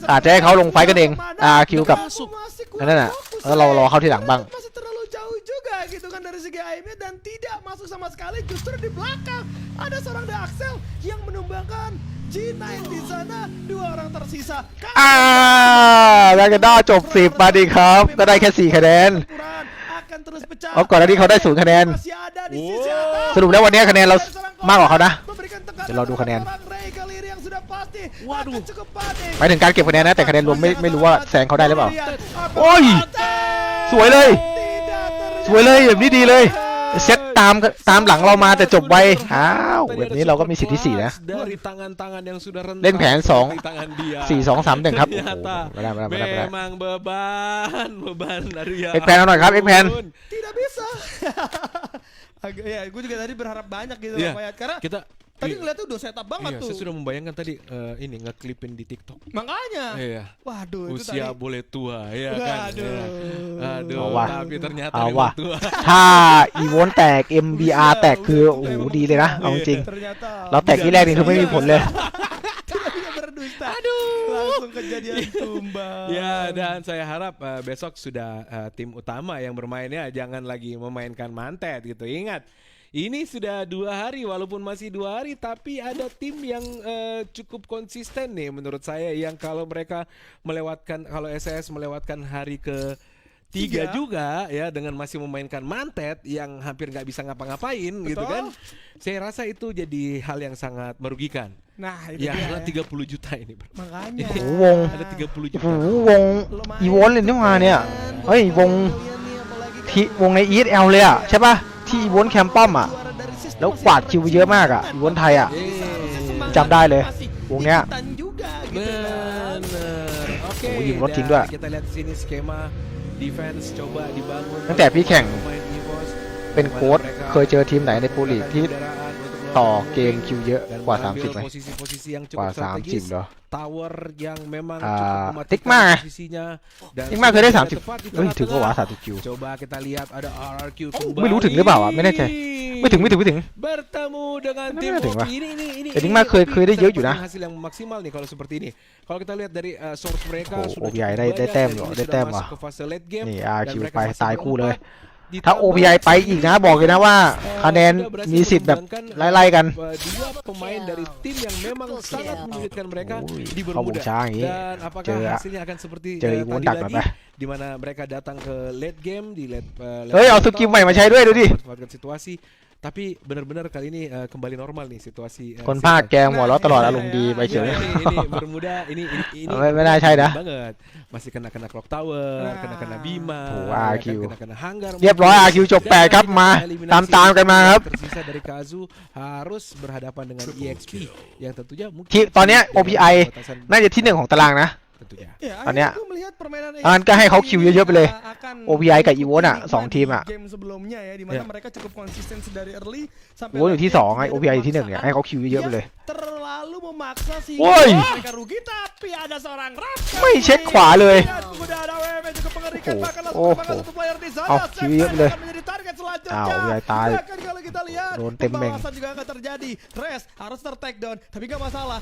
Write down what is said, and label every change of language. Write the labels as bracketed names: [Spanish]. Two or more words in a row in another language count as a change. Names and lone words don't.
[Thai] อาจจะให้เขาลงไฟกันเอง RQ กับนั่นน่ะแล้วเรารอเข้าที่หลังบ้าง [Indonesian] masih terlalu jauh juga gitu kan dari segi aimnya dan tidak masuk sama sekali, justru di belakang ada seorang The Axel yang menumbangkan G9 di sana, 2 orang tersisa. [Thai] แล้วก็ได้จบ10มาดีครับ ก็ได้แค่4คะแนน [Indonesian] Akan terus pecah. [Thai] เอาก่อนหน้านี้เขาได้0คะแนน [Indonesian] Masih ada di sisi atas. [Thai] สรุปแล้ววันนี้คะแนนเรามากกว่าเขานะ [Indonesian] Memberikan tekanan [Thai] เดี๋ยวเราดูคะแนน [Indonesian] orang Ray kali ini yang sudah pasti akan cukup panik. [Thai] หมายถึงการเก็บคะแนนนะแต่คะแนนรวมไม่รู้ว่าแซงเขาได้หรือเปล่า โอ้ย สวยเลย สวยเลยแบบนี้ดีเลยเซตตามหลังเรามาแต่จบไวอ้าวแบบนี้เราก็มีสิทธิ์ที่4นะ [Indonesian] dari tangan-tangan yang sudah rentan [Thai] เล่นแผน [Indonesian] di tangan dia. [Thai] 4-2-3-1 ครับโอ้โห [Indonesian] Ternyata [Thai] ไม่ได้ [Indonesian] memang beban Arya. [Thai] เอ็กแพนเอาหน่อยครับเอ็กแพน [Indonesian] Tidak bisa. Agak ya, gue juga tadi berharap banyak gitu Iya. Pak Yat. Karena Kita tadi ngeliatnya udah setup banget iya, tuh. saya sudah membayangkan tadi ini ngeklipin di TikTok. Makanya. Iya. Waduh, itu Usia tadi. boleh tua ya kan. Waduh. Ya. Aduh, [Thai] เอาว่ะ [Indonesian] tapi ternyata [Thai] เอา [Indonesian] memang [Thai] ว่ะ [Indonesian] tua. [Thai] ถ้าอีโวนแตก MBR แตกคือโอ้โหดีเลยนะเอาจริง [Indonesian] Ternyata [Thai] เราแตกที่แรกนี่คือไม่มีผลเลย [Indonesian] tidak bisa berdusta. Aduh. Langsung kejadian tumbang. Ya, dan saya harap besok sudah tim utama yang bermainnya jangan lagi memainkan mantet gitu. Ingat, ini sudah 2 hari, walaupun masih 2 hari, tapi ada tim yang cukup konsisten nih menurut saya, yang kalau mereka kalau SS melewatkan hari ke 3 juga ya dengan masih memainkan mantet yang hampir nggak bisa ngapa-ngapain gitu kan. Saya rasa itu jadi hal yang sangat merugikan. Nah, itu Ya, dia. karena 30 juta ini, bro. Makanya. [Thai] โอ้โหวง [Indonesian] Ada 30 juta. [Thai] โอ้โหวงอีโวนเลยนี่มาเนี่ยเฮ้ยวงที่วงใน ESL เลยอ่ะใช่ป่ะที่อีโวนแคมป้อมอ่ะแล้วกวาดคิวไปเยอะมากอ่ะอีโวนไทยอ่ะ จำได้เลยวงเนี้ย [Indonesian] Ikutan juga gitu kan. Bener. Oke. [Thai] Oh,ยิงรถ [Indonesian] dan [Thai] จริงด้วย [Indonesian] Kita lihat sini skema defense coba dibangun. [Thai] ตั้งแต่พี่แข่ง [Indonesian] Pemain EVOS [Thai] เป็นโค้ชเคยเจอทีมไหนในโปรลีกที่ ต่อเกมคิวเยอะ [Indonesian] dan [Thai] กว่า [Indonesian] mengambil [Thai] 30ไหม [Indonesian] posisi-posisi yang [Thai] กว่า [Indonesian] cukup strategis. [Thai] 30เหรอ [Indonesian] Tower yang memang [Thai] อ่า [Indonesian] cukup [Thai] ติ๊กมา [Indonesian] mematikan posisinya dan [Thai] ติ๊กมาเคยได้ [Indonesian] sudah [Thai] 30 [Indonesian] tepat di [Thai] เฮ้ยถึงก็ว่า [Indonesian] tengah-tengah. [Thai] 30 คิว [Indonesian] Coba kita lihat ada RRQ [Thai] ไม่รู้ถึงหรือเปล่าอ่ะไม่แน่ใจไม่ถึง [Indonesian] bertemu dengan tim Tidak, Oki Pak. ini Jadi mah [Thai] เคยได้เยอะอยู่นะ [Indonesian] hasil yang maksimal nih kalau seperti ini. Kalau kita lihat dari source mereka Oh, sudah OBI cukup [Thai] ได้ [Indonesian] banyak [Thai] แต้ม [Indonesian] dan [Thai] เหรอ [Indonesian] ini [Thai] ได้ [Indonesian] sudah [Thai] แต้ม [Indonesian] masuk [Thai] ว่ะ [Indonesian] ke fase [English] late game [Thai] นี่ [Indonesian] dan [Thai] RQ [Indonesian] mereka [Thai] ไป [Indonesian] masih [Thai] ตายคู่เลย [Indonesian] berempat. [Thai] ถ้า OBI ไปอีกนะบอกเลยนะว่าคะแนนมีสิทธิ์แบบไล่ๆกัน [Indonesian] Dua pemain dari tim yang memang sangat menyulitkan mereka di [Thai] เข้าวง [Indonesian] Bermuda. [Thai] ช้าอย่างงี้ [Indonesian] Dan apakah [Thai] เจอ [Indonesian] hasilnya akan seperti [Thai] เจออีโวน [Indonesian] tadi [Thai] ดักหน่อย [Indonesian] lagi [Thai] ไหม [Indonesian] di mana mereka datang ke [English] late game [Indonesian] di late [Thai] เฮ้ยเอาสกิลใหม่มาใช้ด้วยดูดิ [Indonesian] memanfaatkan situasi. Tapi benar-benar kali ini kembali normal nih situasi. [Thai] คนภาคแกหัวเราะตลอดอารมณ์ดีไปเฉย [Indonesian] Ini Bermuda ini [Thai] ไม่น่าใช่นะ [Indonesian] banget. Masih kena Clock Tower, kena Bima, [Thai] โอ้ RQ [Indonesian] kena Hanggar. [Thai] เรียบร้อย RQ จบ8ครับมาตามกันมาครับ [Indonesian] Tersisa dari Kazu harus berhadapan dengan EXP yang tentunya mungkin [Thai] ที่ตอนเนี้ย OPI [Indonesian] batasan [Thai] น่าจะที่1ของตารางนะ [Indonesian] tentunya. Ya, Tanya. akhirnya gue melihat permainan Kan kan [Thai] ให้เขาคิวเยอะๆไปเลย [Indonesian] akan [Thai] OPI กับ Evo น่ะ [Indonesian] menikmati [Thai] สองทีมอ่ะ [Indonesian] game sebelumnya ya, di mana mereka cukup konsisten dari early sampai [Thai] โอ้อยู่ที่ [Indonesian] late [Thai] 2ไอ้ [Indonesian] game. [Thai] OPI อยู่ที่1เนี่ยให้เขาคิวเยอะๆไปเลย [Indonesian] Terlalu memaksa sih. Woi. Mereka rugi tapi ada seorang Raf. [Thai] ไม่เช็คขวาเลย [Indonesian] Dan udah ada WM yang cukup mengerikan, Oh, bahkan langsung oh, terbakar oh. satu player di sana. Oh, kill Seven boleh. akan menjadi target selanjutnya. Ah, OPI tarik. Bahkan kalau kita lihat Drone tembeng. pembawasan juga akan terjadi. Res harus ter-take down, tapi gak masalah.